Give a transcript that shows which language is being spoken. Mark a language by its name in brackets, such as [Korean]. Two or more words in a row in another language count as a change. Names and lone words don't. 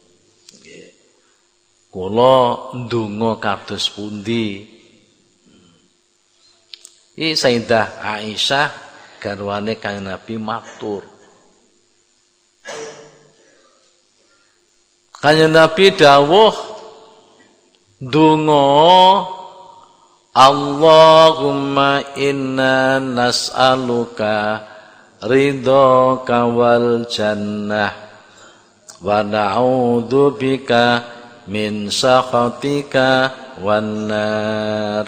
[Javanese] Kula ndonga kados pundi? Iki Sayyidah Aisyah garwane Kanjeng Nabi matur. Kanjeng Nabi dawuh, Dungo [Arabic] اللهم إنا نسألك رضاك والجنة ونعوذ بك من سخطك والنار.